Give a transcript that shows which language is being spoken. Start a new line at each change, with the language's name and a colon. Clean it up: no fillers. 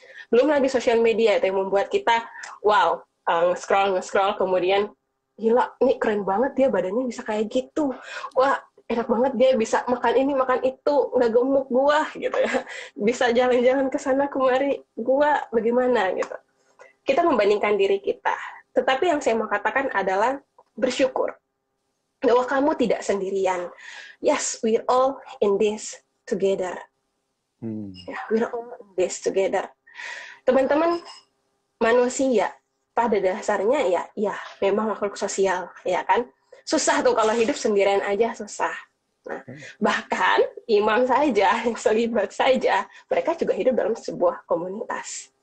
Indonesian: Belum lagi sosial media itu yang membuat kita wow, nge-scroll kemudian gila, ini keren banget dia badannya bisa kayak gitu, wah enak banget dia bisa makan ini makan itu nggak gemuk gua gitu ya, bisa jalan-jalan ke sana kemari gua bagaimana gitu. Kita membandingkan diri kita, tetapi yang saya mau katakan adalah bersyukur bahwa kamu tidak sendirian.
English: Yes, we're all in this together. Hmm. Ya, we're all in this together.
Indonesian: Teman-teman, manusia pada dasarnya ya memang makhluk sosial, ya kan? Susah tuh kalau hidup sendirian aja susah. Nah, bahkan imam saja, yang selibat saja, mereka juga hidup dalam sebuah komunitas.